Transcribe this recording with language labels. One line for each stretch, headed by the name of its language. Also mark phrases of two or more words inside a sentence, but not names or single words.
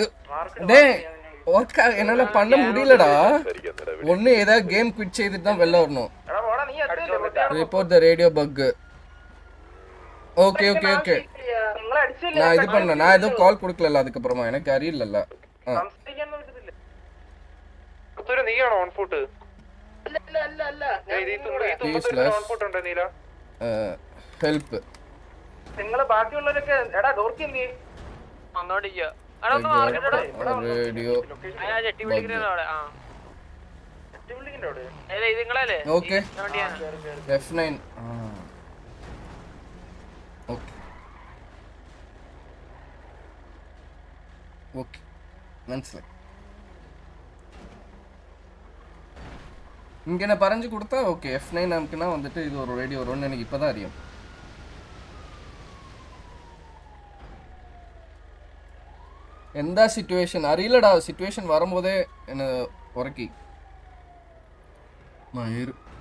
Tamil: டேய் என்னால பண்ண முடியலடா. ஒண்ணு ஏதாவது
English: game quit
Tamil: செய்துட்டு தான் வெளில வரணும்.
English: Report the radio bug.
Tamil: ஓகே நான் இது பண்ணல, நான் எதுவும் கால் கொடுக்கல அதுக்கப்புறமா, எனக்கு அறியல.
Malayalam: ഹെൽപ്പ് നിങ്ങള് ബാക്കിയുള്ളവരൊക്കെ എടാ ഡോർക്കി എന്ത്
English: radio okay
Malayalam: F9 ഓക്കെ മനസ്സിലായി.
Tamil: இங்கே பறஞ்சு கொடுத்தா ஓகே. F9 நமக்குன்னா வந்துட்டு இது ஒரு ரேடியோ வரும்னு எனக்கு இப்போதான் அறியும். எந்த சிச்சுவேஷன் அறியலடா, சிச்சுவேஷன் வரும்போதே என்ன உரக்கி மயிறு.